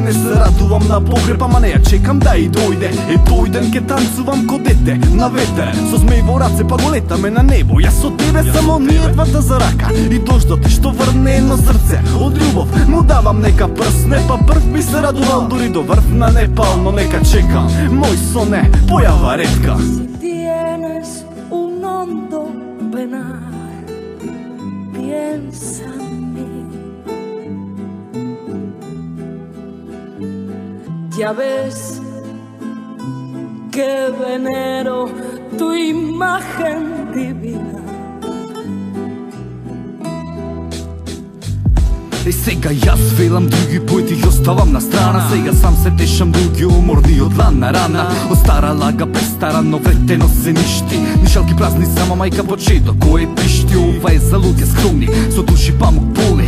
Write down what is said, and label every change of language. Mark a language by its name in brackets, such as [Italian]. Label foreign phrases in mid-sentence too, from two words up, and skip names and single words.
[Macedonian] Не се радувам на погреб, ама не ја чекам да и дојде. Е тој ден ке танцувам ко дете на ветер, со змеј во раце па го летаме на небо. Јас со тебе само ние двата за рака и дождот што врне едно срце. Од љубов му давам нека прсне, па прв би се радувал дури до врв на Непал, но нека чекам мој сон е појава ретка. [Spanish] Si tienes un hondo penar, piensa en mí. Ya ves que venero tu imagen divina. [Macedonian] Е сега јас велам други поети ги оставам на страна. Сега сам се тешам други уморни од лана рана. Од стара лага престарано вретено се ништи. Нишалки празни само мајка почето кој пишти. Ова е за луѓе скромни, со души памук боли.